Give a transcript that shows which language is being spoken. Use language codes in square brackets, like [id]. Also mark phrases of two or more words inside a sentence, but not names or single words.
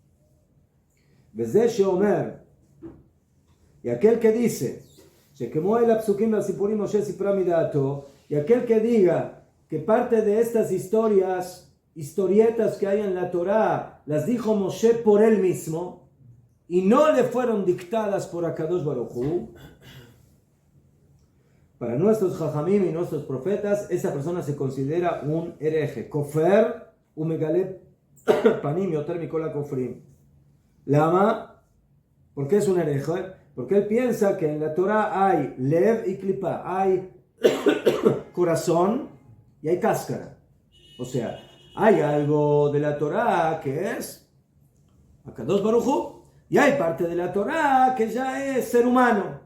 [he] וזה שאומר, [es] y aquel que dice y aquel que diga que parte de estas historietas que hay en la Torah, las dijo Moshe por él mismo y no le fueron dictadas por [he] הקדוש ברוך הוא, [es] para nuestros Jajamim y nuestros profetas, esa persona se considera un hereje. [he] כופר ומגלה פנים יותר מכל הכופרים. Lama, [es] ¿por qué es un hereje? Porque él piensa que en la Torah hay lev y klipa, hay corazón y hay cáscara. O sea, hay algo de la Torah que es [he] הקדוש ברוך הוא, [es] y hay parte de la Torah que ya es ser humano.